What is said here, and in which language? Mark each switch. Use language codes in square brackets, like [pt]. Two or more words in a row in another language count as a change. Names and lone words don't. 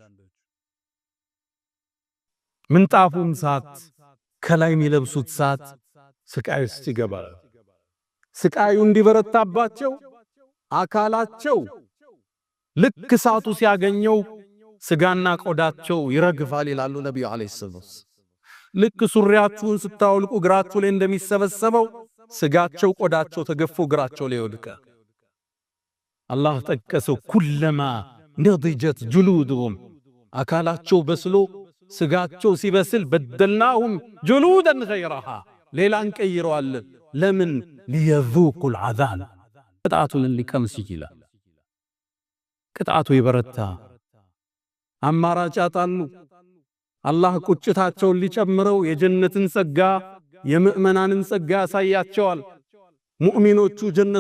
[am] ምንጣፉም ሳት ከላይ የሚለብሱት ሳት ስቃይ ውስጥ ይገባል። ስቃዩ እንዲበረታባቸው አካላቸው ልክ ሳቱ ሲያገኘው ስጋና ቆዳቸው ይረግፋል ይላሉ ነብዩ [ar] عليه السلام። [am] ልክ ሱሪያችሁን ስታወልቁ እግራችሁ ላይ እንደሚሰበሰበው ስጋቸው ቆዳቸው ተገፎ እግራቸው ላይ ይወድቃል። አላህ ጠቀሰው [ar] كلما نضجت جلودهم [am] አካላቸው በስሎ ስጋቸው ሲበስል [ar] بدلناهم جلودا غيرها [am] ሌላን ቀይረዋል። ለምን [ar] ليذوقوا العذاب [am] ቅጣቱን ሊቀምስ ይችላል። ቅጣቱ ይበረታ። አማራጭ አጣሉ። አላህ ቁጭታቸውን ሊጨምረው የጀነትን ጸጋ የምእመናንን ጸጋ ያሳያቸዋል። ሙእሚኖቹ ጀነት